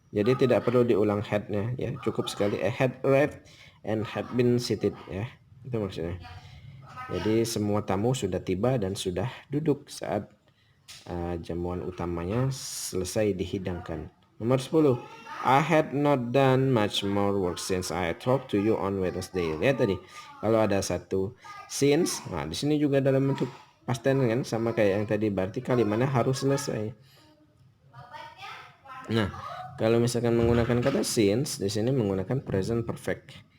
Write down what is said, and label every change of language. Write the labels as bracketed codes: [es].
[id] Jadi tidak perlu diulang had-nya ya, cukup sekali had arrived and had been seated ya. Itu maksudnya. Jadi semua tamu sudah tiba dan sudah duduk saat jamuan utamanya selesai dihidangkan. Nomor 10. [en] I had not done much more work since I talked to you on Wednesday. [id] Lihat tadi, kalau ada satu since, nah di sini juga dalam bentuk past tense kan, sama kayak yang tadi, berarti kalimatnya harus selesai. Nah, kalau misalkan menggunakan kata since, di sini menggunakan present perfect.